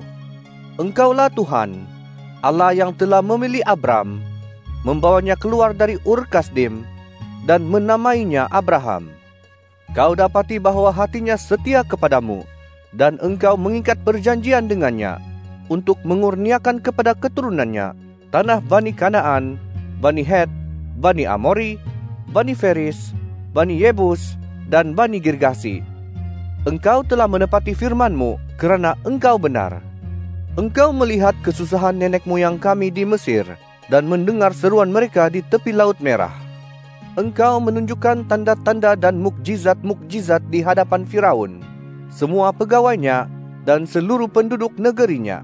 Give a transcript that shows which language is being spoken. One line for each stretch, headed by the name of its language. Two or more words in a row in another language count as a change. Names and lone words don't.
Malay: Engkaulah Tuhan, Allah yang telah memilih Abram, membawanya keluar dari Ur Kasdim, dan menamainya Abraham. Kau dapati bahwa hatinya setia kepadamu, dan Engkau mengikat perjanjian dengannya, untuk mengurniakan kepada keturunannya tanah Bani Kanaan, Bani Het, Bani Amori, Bani Feris, Bani Yebus, dan Bani Girgasi. Engkau telah menepati firman-Mu kerana Engkau benar. Engkau melihat kesusahan nenek moyang kami di Mesir dan mendengar seruan mereka di tepi Laut Merah. Engkau menunjukkan tanda-tanda dan mukjizat-mukjizat di hadapan Firaun, semua pegawainya, dan seluruh penduduk negerinya.